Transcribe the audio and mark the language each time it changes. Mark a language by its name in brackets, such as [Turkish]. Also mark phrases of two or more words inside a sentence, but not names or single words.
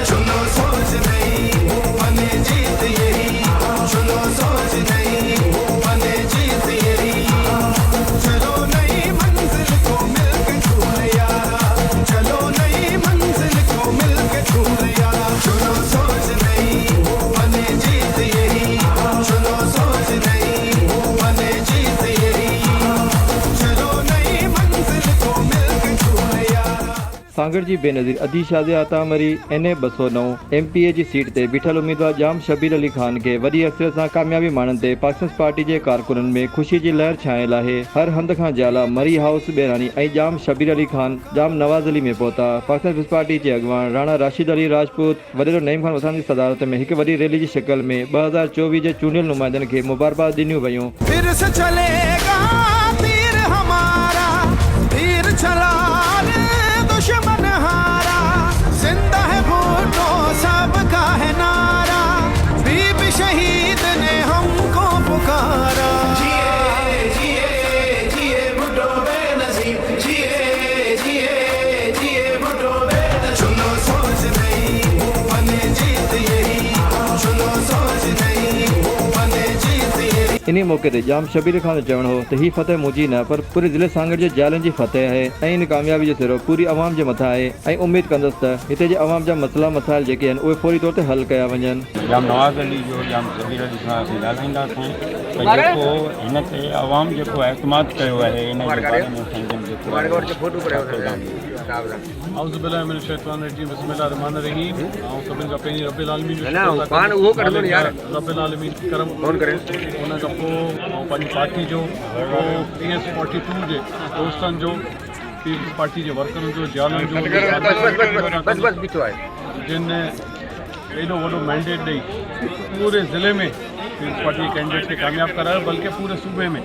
[Hindi] चुनो सोच नहीं बने जीत यही, चुनो सोच नहीं बने जीत यही, चलो नई मंजिल को मिलके छूले यारा, चलो नई मंजिल को मिलके छूले यारा। चुनो सोच नहीं बने जीत यही, चुनो सोच नहीं बने जीत यही, चलो नई मंजिल को मिलके छूले यारा। [Sindhi] सांगड़ जी बेनज़ीर अदी शाज़े आता मरी NA 209 MPA जी सीट ते बीठल उम्मीदवार जाम शबीर अली खान के वरी अक्सर सां कामयाबी माणन ते पाकिस्तान पार्टी जे कारकुनन में खुशी जी लहर छायल आहे। हर हंध खां जाला मरी हाउस बेरानी ऐं जाम शबीर अली खान जाम नवाज अली में पहुता। पाकिस्तान पीपल्स पार्टी जे अगवान राणा राशिद अली राजपूत वडेरो नईम खान वसान जी सदारत में हिकु वॾी रैली जी शिकल में 2024 जे चूंडियल नुमाइंदनि खे मुबारकबाद ॾिनियूं वयूं। [Hindi] फिर से चलेगा तीर हमारा, तीर चला रे दुश्मन हारा, जिंदा है भुट्टो सबका है नारा, बीबी शहीद ने हमको पुकारा। जिए जिए जिए भुट्टो बेनजीर, जिए जिए जिए भुट्टो बेनजीर। चुनो सोच नहीं बने जीत यही, चुनो सोच नहीं बने जीत यही। [Sindhi] इन्ही मौके ते जाम शबीर खान जो चवणो हो त ही फतेह मुंहिंजी न पर पूरे ज़िले सांगड़ जे जालनि जी फतेह आहे ऐं इन कामयाबी जो सिरो पूरी अवाम जे मथां आहे ऐं उमेद कंदसि त हिते जे अवाम जा मसइला मसाइल जेके आहिनि उहे फौरी तौर ते हल कया वञनि। जाम नवाज़ अली जो जाम शबीर अली खां असीं ॻाल्हाईंदासीं त जेको हिन ते अवाम जेको एतमाद कयो आहे इन जे बारे में संजम जेको [Arabic] أعوذ بالله من الشيطان الرجيم، بسم الله الرحمن الرحيم. [Sindhi] ऐं सभिनि खां पहिरीं [Arabic] رب العالمين [Sindhi] जो [Arabic] رب العالمين [Sindhi] करम करे उन खां पोइ पंहिंजी पार्टी जो PS 42 जे दोस्तनि जो, पीपल्स पार्टी जे वर्करनि जो, जालनि जो जिन एॾो वॾो मैंडेट ॾेई पूरे ज़िले में पीपल्स पार्टी जे कैंडिडेट खे कामयाबु करायो, बल्कि पूरे सूबे में।